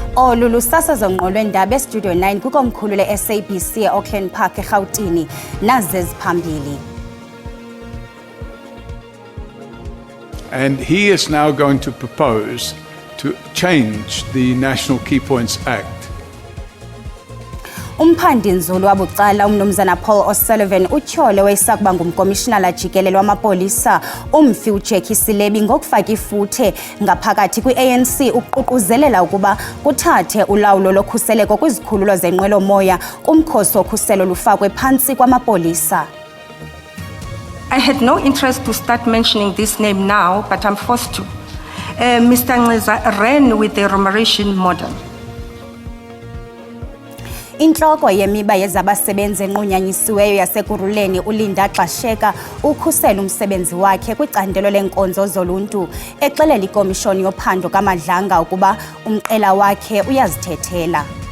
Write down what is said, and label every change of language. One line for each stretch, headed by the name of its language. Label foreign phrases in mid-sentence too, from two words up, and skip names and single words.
Xhosa: Olu lusasazo ngqo lwendaba eStudio 9 kukomkhulu le-SABC e-Auckland Park eGauteng nazi eziphambili.
English: And he is now going to propose to change the National Key Points Act.
Xhosa: Umphandi nzulu wabucala umnumzana Paul O'Sullivan utyhole wayesakuba ngumkomishinala jikelele wamapolisa umfi uJackie Selebi ngokufaka ifuthe ngaphakathi kwi-ANC ukuququzelela ukuba kuthathe ulawulo lokhuseleko kwizikhululo zenqwelomoya kumkhosi wokhuselo lufakwe phantsi kwamapolisa.
English: I had no interest to start mentioning this name now, but I'm forced to. Mr. Ngeza ran with the remuneration model.
Xhosa: Intloko yemiba yezabasebenzi enqunyanyisiweyo yasekuruleni uLinda Xasheka ukhusela umsebenzi wakhe kwicandelo lenkonzo zoluntu exelela ikomishoni yophando kaMadlanga ukuba umqela wakhe uyazithethela.